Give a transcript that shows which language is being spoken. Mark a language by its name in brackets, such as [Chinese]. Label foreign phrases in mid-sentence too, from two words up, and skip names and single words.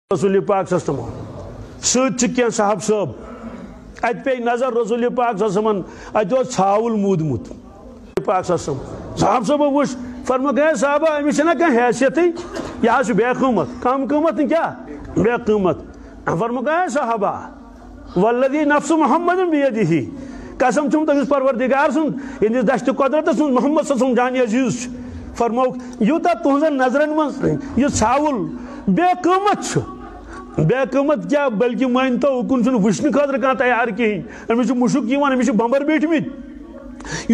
[Kashmiri] رسول پاک صلی اللہ علیہ وسلم سۭتۍ چھِ کینٛہہ صاحب صٲب اتہِ پیٚیہِ نظر رسول پاک صلی اللہ علیہ وسلم اتہِ اوس ژھاوُل موٗدمُت پاک صلی اللہ علیہ وسلم صاحب صٲبو وٕچھ فرمووُکھ ہے صاحبہ أمِس چھَنہ کانٛہہ حیثیتٕے یہِ حظ چھُ بے قۭمت کم قۭمت نہٕ کیٛاہ بے قۭمت فرمووُکھ ہے صاحبہ [Arabic] والذی نفس محمد بیدہ [Kashmiri] قسم چھُم تٔمِس پروردگار سُنٛد یِہنٛدِس دشتِ قۄدرتس سُنٛد محمد صلی اللہ علیہ وسلم جانہِ عزیٖز چھُ فرمووُکھ یوٗتاہ تُہنٛزن نظرن منٛز یہِ ژھاوُل بے قۭمت چھُ بے قۭمت کیا بلکہ مٲنتو اُکُن چھُنہٕ وٕچھنہٕ خٲطرٕ کانٛہہ تیار کِہیٖنۍ أمِس چھُ مُشُک یِوان أمِس چھِ بمبر بیٖٹھمٕتۍ یہِ